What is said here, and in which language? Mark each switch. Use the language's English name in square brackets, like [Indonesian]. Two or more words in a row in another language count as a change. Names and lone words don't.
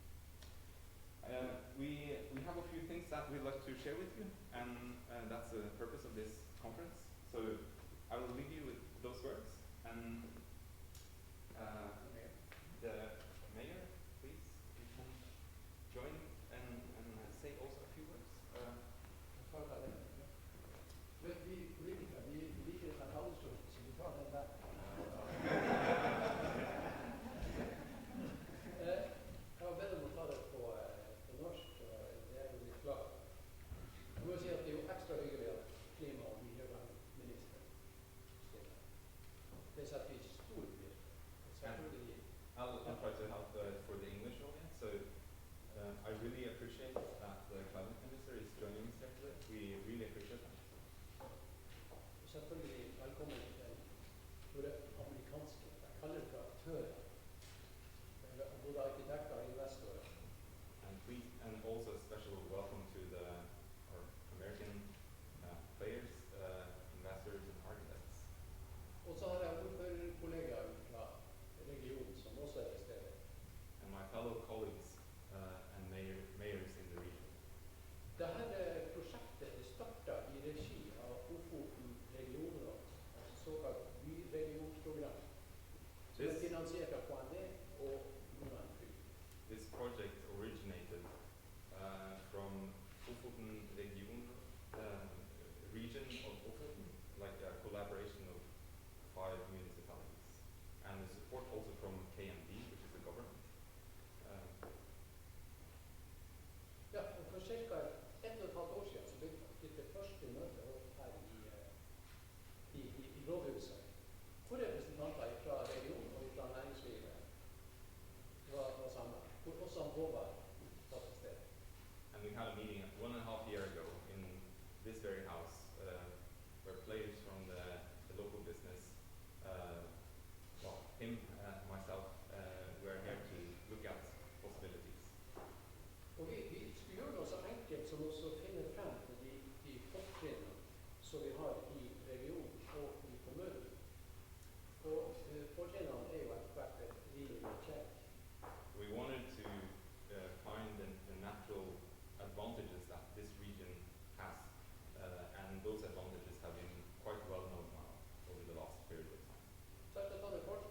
[English] We have a few things that we'd like to share with you, and that's the purpose of this conference. So I will leave you with those words, and the mayor, please, you can join and say also a few words. [Norwegian] Vi politikere, vi liker den talerstolen, så vi tar den der. Jeg har bedt om å ta det på norsk, og det er jo litt klart. Jeg må si at det er jo ekstra hyggelig at klima- og miljøvernministeren stiller. Det setter vi stor pris på. Selvfølgelig. [English] I'll try to help for the English audience. So I really appreciate that the climate minister is joining us here today. We really appreciate that. [Norwegian] Selvfølgelig velkommen til våre amerikanske, jeg kaller det aktører, både arkitekter og investorer. [English] And please, and also a special welcome to our American players, investors and architects. [Norwegian] Og så har jeg ordførerkollegaer fra regionen som også er til stede. [English] And my fellow colleagues and mayors in the region. [Norwegian] Dette prosjektet det startet i regi av Ofoten regionråd, altså såkalt byregionsprogram, som er finansiert av KND og Nordland fylke. [English] This project originated from Ofoten region of Ofoten, like a collaboration of 5 municipalities, and the support also from KMD, which is the government. [Norwegian] Ja, og for ca. 1,5 år siden så begynte det første møtet her i rådhuset, hvor representanter fra regionen og fra næringslivet var samlet, hvor også Håvard var til stede. [English] And we had a meeting 1.5 years ago in this very house where players from the local business, him and myself, were here to look at possibilities. [Norwegian] Og vi skulle gjøre noe så enkelt som også finne frem til de fortrinnene som vi har i regionen og i kommunen. Og fortrinnene er jo etter hvert rimelig kjent. [English] We wanted to find the natural advantages that this region has, and those advantages have been quite well known now over the last period of time. [Norwegian] Så etter å ta det